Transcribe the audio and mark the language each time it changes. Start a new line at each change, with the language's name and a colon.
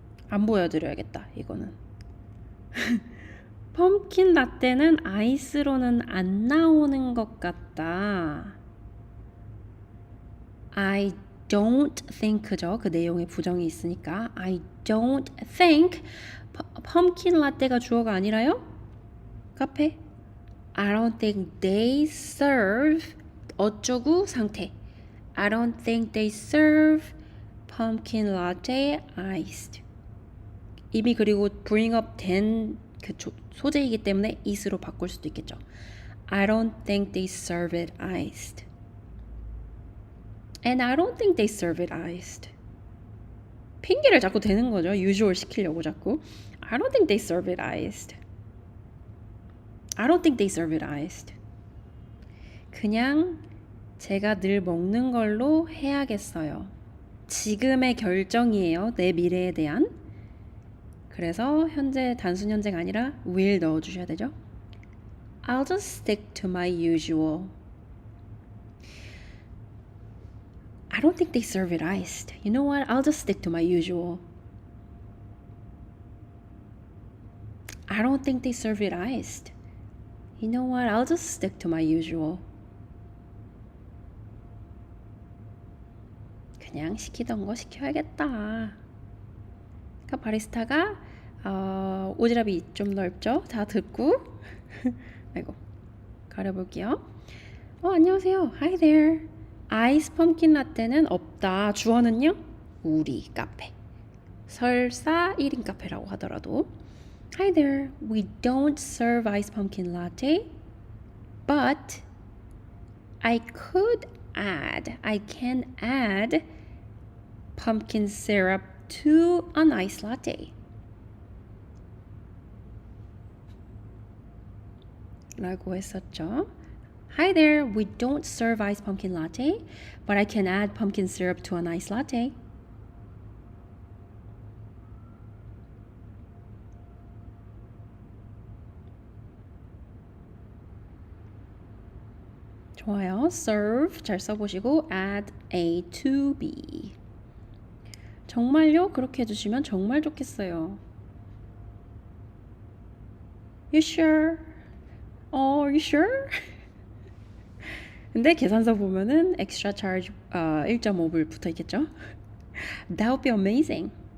Korean: 안 보여드려야겠다, 이거는. 펌킨 라떼는 아이스로는 안 나오는 것 같다.
English: I don't think죠.
Korean: 그 내용에 부정이 있으니까.
English: I don't think.
Korean: 펌킨 라떼가 주어가 아니라요? 카페.
English: I don't think they serve
Korean: 어쩌구 상태.
English: I don't think they serve pumpkin latte iced.
Korean: 이미 그리고
English: bring up
Korean: 된 그 소재이기 때문에 is로 바꿀 수도 있겠죠.
English: I don't think they serve it iced. And I don't think they serve it iced.
Korean: 핑계를 자꾸 대는 거죠. usual 시키려고 자꾸.
English: I don't think they serve it iced. I don't think they serve it iced.
Korean: 그냥 제가 늘 먹는 걸로 해야겠어요. 지금의 결정이에요. 내 미래에 대한. 그래서 현재 단순 현재가 아니라 will 넣어주셔야 되죠.
English: I'll just stick to my usual. I don't think they serve it iced. You know what? I'll just stick to my usual. I don't think they serve it iced. You know what? I'll just stick to my usual.
Korean: 그냥 시키던 거 시켜야겠다. 그러니까 바리스타가 오지랖이 좀 넓죠? 다 듣고 아이고 가려볼게요. 안녕하세요.
English: Hi there.
Korean: 아이스 펌킨 라떼는 없다. 주어는요? 우리 카페. 설사 1인 카페라고 하더라도
English: Hi there. We don't serve ice pumpkin latte, but I can add pumpkin syrup to an ice latte.
Korean: 라고 했었죠.
English: Hi there, we don't serve ice pumpkin latte, but I can add pumpkin syrup to an ice latte.
Korean: 좋아요.
English: serve
Korean: 잘 써보시고
English: add A to B.
Korean: 정말요? 그렇게 해주시면 정말 좋겠어요.
English: You sure? Are you sure?
Korean: 근데 계산서 보면은
English: extra charge
Korean: 1.5불 붙어 있겠죠?
English: That would be amazing.